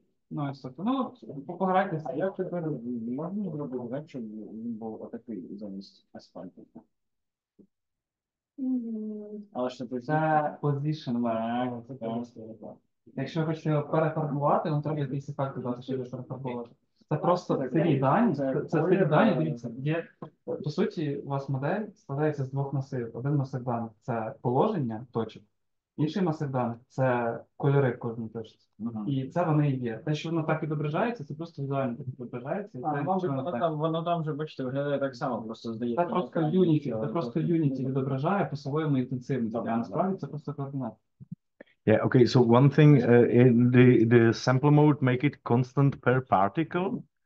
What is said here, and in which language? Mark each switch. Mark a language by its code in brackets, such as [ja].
[uk] Ну, ось тобто, ну, пограйтеся. Як тепер можна зробити так, щоб він був отакий замість асфальту? Але ж Це position map. Якщо ви хочете його перефарбувати, вам треба якийсь ефект додати, щоб його перефарбувати. Це просто старі дані. Це старі дані, дивіться. Є, по суті, у вас модель складається з двох масивів. Один масив даних – це положення точок. Інший масив даних – це кольори в кожній точці. І це вони і є. Те, що воно так відображається, це просто візуально так відображається. Воно там вже, бачите, виглядає так само, просто здається. Це просто Unity відображає по своєму інтенсивності, а насправді це просто координати. [en] Yeah, okay, so one thing, in the sample mode, make it constant per particle.